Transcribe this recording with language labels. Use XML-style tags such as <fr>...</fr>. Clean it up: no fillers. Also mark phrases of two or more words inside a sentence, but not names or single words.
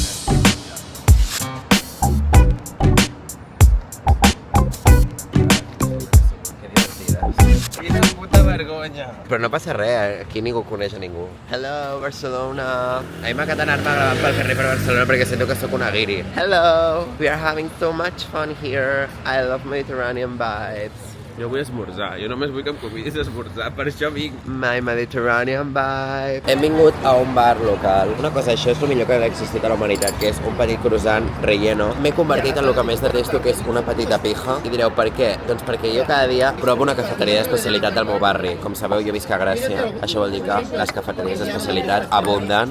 <ca>Quina puta vergonya. Però no passa res, aquí ningú coneix a ningú.</ca> <en>Hello, Barcelona.</en> <ca>A mi m'encanta anar-me gravant pel carrer per Barcelona perquè sento que sóc una guiri.</ca> <en>Hello, we are having so much fun here. I love Mediterranean vibes.</en> <ca>Jo vull esmorzar, jo només vull que em convidis a esmorzar, per això vinc.</ca> <en>My Mediterranean vibe.</en> <ca>Hem vingut a un bar local. Una cosa, això és el millor que ha existit a la humanitat, que és un petit croissant relleno. M'he convertit en el que més detesto, que és una petita pija. I direu, per què? Doncs perquè jo cada dia provo una cafeteria d'especialitat del meu barri. Com sabeu, jo visc a Gràcia. Això vol dir que les cafeteries d'especialitat abunden.</ca>